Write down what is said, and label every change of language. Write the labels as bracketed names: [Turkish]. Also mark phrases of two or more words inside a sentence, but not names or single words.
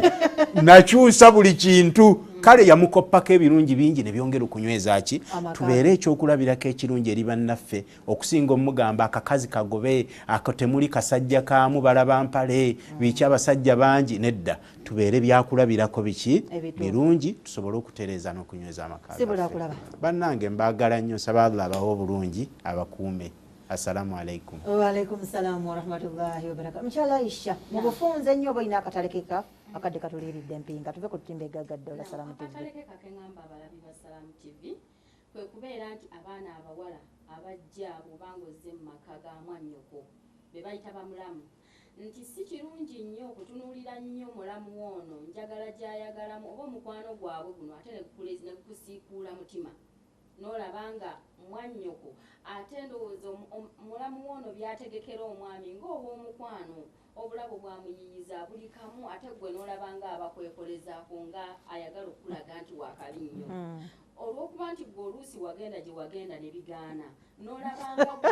[Ganda] nakyusa buli kintu kale yamukoppako ebirungi bingi ne byongera okunyweza ki tubeere ekyokulabirako ekirungi eri bannaffe okusinga omugamba akakazi kagobe ako temuli kasajja kaamu balaba mpale biki abasajja bangi nedda tubeere byakulabirako biki birungi tusobole okutereeza n'okunyweza amaka bannange mbaagala nnyo nsaba Allah abawe obulungi abakuume. [Arabic] السلام عليكم. وعليكم السلام ورحمة الله وبركاته. [Ganda] Inshallah Aisha, mubufunze nnyo boyina akatalekeka akadde katuliiridde empinga tuve ku ttimba egaggadde ola Salamu TV. Akatalekeka kengamba abalabi ba Salamu TV kwe kubeera nti abaana abawala abajja bw'obanga ozze mu maka ga mwannyoko be bayita bamulamu nti si kirungi nnyo okutunuulira nnyo mulamu ono njagala gy'ayagalamu oba omukwano gwabwe guno ate ne kusiikuula mutima n'olabanga mwannyoko ate ndowooza mulamu ono byategekera omwami ng'obw'omukwano obulabo bwamuyiyiza buli kamu ate gwe n'olabanga abakwekolezaako nga ayagala okulaga nti waakabi nnyo olw'okuba nti gwe oluusi wagenda gye wagenda ne bigaana n'olabanga